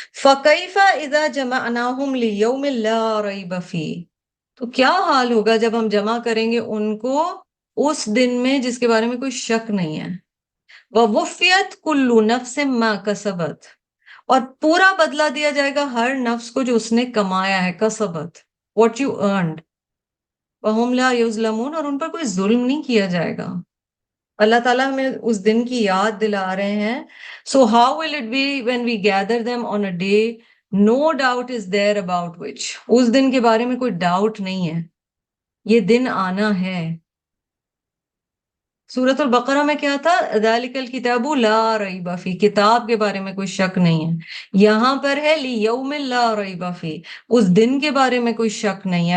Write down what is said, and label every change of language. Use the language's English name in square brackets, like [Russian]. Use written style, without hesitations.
[Arabic] فَكَيْفَ إِذَا جَمَعْنَاهُمْ لِيَوْمٍ لَا رَيْبَ فِيهِ. [Urdu] تو کیا حال ہوگا جب ہم جمع کریں گے ان کو اس دن میں جس کے بارے میں کوئی شک نہیں ہے. [Arabic] وَوُفِّيَتْ كُلُّ نَفْسٍ مَا كَسَبَتْ. [Urdu] اور پورا بدلہ دیا جائے گا ہر نفس کو جو اس نے کمایا ہے. [English] کسبت what you earned. [Arabic] وَهُمْ لَا يُظْلَمُونَ. [Urdu] اور ان پر کوئی ظلم نہیں کیا جائے گا. اللہ تعالیٰ ہمیں اس دن کی یاد دلا رہے ہیں. [English] So how will it be when we gather them on a day no doubt is there about which. [Urdu] اس دن کے بارے میں کوئی ڈاؤٹ نہیں ہے، یہ دن آنا ہے. سورۃ البقرہ میں کیا تھا؟ [Arabic] ذالک الکتاب لا ریب فیہ. [Urdu] کتاب کے بارے میں کوئی شک نہیں ہے. یہاں پر ہے [Arabic] لیوم لا ریب فیہ، [Urdu] اس دن کے بارے میں کوئی شک نہیں ہے.